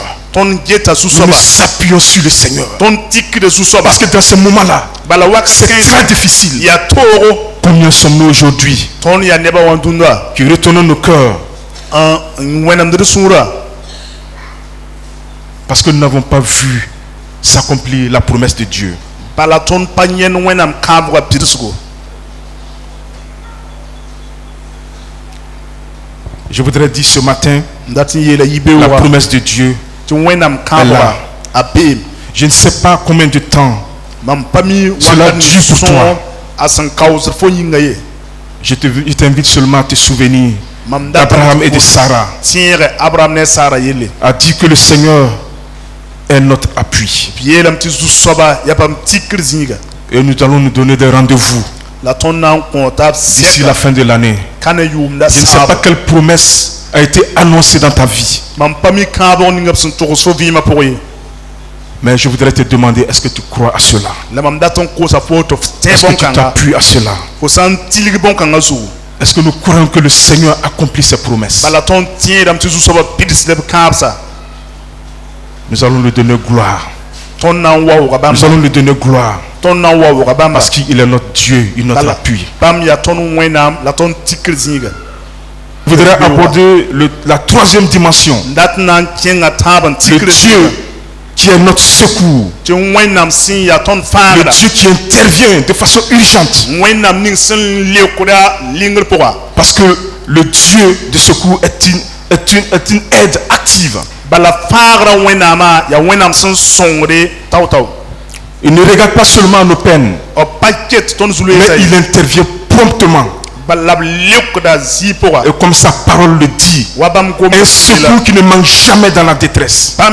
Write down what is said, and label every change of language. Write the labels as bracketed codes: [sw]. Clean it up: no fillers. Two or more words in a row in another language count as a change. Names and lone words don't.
[mos] tõnd geta [fr] Nous [mos] zu-soaba [fr] nous appuyons sur le Seigneur. [mos] tõnd tikda zu-soaba [fr] Parce que dans ce moment-là, [mos] bala wak [fr] c'est très difficile. [mos] yaa toogo [fr] Combien sommes-nous aujourd'hui [mos] tõnd yaa nebã wã dũnda [fr] qui retournons nos cœurs [mos] n wẽnemd d sũurã [fr] parce que nous n'avons pas vu s'accomplir la promesse de Dieu. [mos] bala tõnd pa yẽnd wẽnnaam kãabgã pidsgo [fr] Je voudrais dire ce matin, [mos] n dat n yeela [fr] la [mos] yibeoogã [fr] promesse de Dieu. [mos] tɩ wẽnnaam kãabgã a beem [fr] Je ne sais pas combien de temps [mos] mam pa mi [fr] Cela [mos] wakat [fr] dure pour [mos] sõor [fr] toi. [mos] a sẽn kaoosd fo yĩnga ye [fr] je t'invite seulement à te souvenir [mos] mam [fr] d'Abraham et de Sarah. [mos] tẽege abraham ne sara yelle [fr] A dit que le Seigneur est notre appui. [mos] b yeelame tɩ zu-soaba yaa pam tikr zĩiga [fr] Et nous allons nous donner des rendez-vous [mos] la tõnd na n kõ t'a b [fr] d'ici la fin de l'année. [mos] ka na yʋʋmda [fr] Je ne sais pas quelle promesse a été annoncée dans ta vie. [mos] mam pa mi kãabg ninga b sẽn togs fo vɩɩmã pʋgẽ ye [fr] Mais je voudrais te demander, est-ce que tu crois à cela? [mos] la mam dat n kosa fo tɩ f tẽ [fr] Est-ce que tu [mos] bõn-kãnga [fr] t'appuies à cela? [mos] fo sã n tilg bõn-kãngã zugu [fr] Est-ce que nous croyons que le Seigneur accomplit ses promesses? [mos] bala tõnd tẽedame tɩ zu-soabã pidsd b kãabsa [fr] Nous allons lui donner gloire. [mos] tõnd na n waooga [fr] Nous [mos] bãmba [fr] allons lui donner gloire. [mos] tõnd na n waooga bãmba [fr] Parce qu'il est notre Dieu, il est notre [mos] bala [fr] appui. [mos] bãmb yaa tõnd wẽnnaam la tõnd tikr zĩiga [fr] Je voudrais aborder la troisième dimension. [mos] n dat n na n kẽnga tãab n [fr] Le [mos] tikr [fr] Dieu [mos] zĩiga [fr] qui est notre secours. [mos] tɩ wẽnnaam sẽn yaa tõnd [fr] Le [mos] fãagda [fr] Dieu qui intervient de façon urgente. [mos] wẽnnaam ning sẽn leokda lingr pʋga [fr] Parce que le Dieu de secours est une aide active. Il ne regarde pas seulement nos peines, mais il intervient promptement. Et comme sa parole le dit, un secours qui ne manque jamais dans la détresse.